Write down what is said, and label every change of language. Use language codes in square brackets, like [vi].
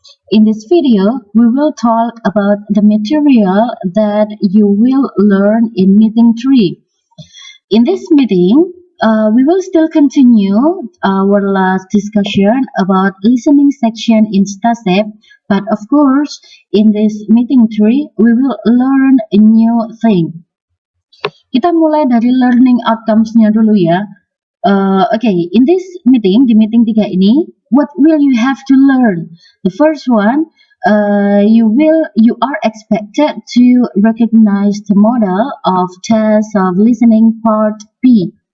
[en] In this video, we will talk about the material that you will learn in meeting 3. In this meeting, we will still continue our last discussion about listening section in STASEP, but of course, in this meeting 3, we will learn a new thing. [id] Kita mulai dari learning outcomes-nya dulu ya. [en] Okay, in this meeting, [id] di meeting 3 ini, [en] what will you have to learn? The first one, you are expected to recognize the model of test of listening part B.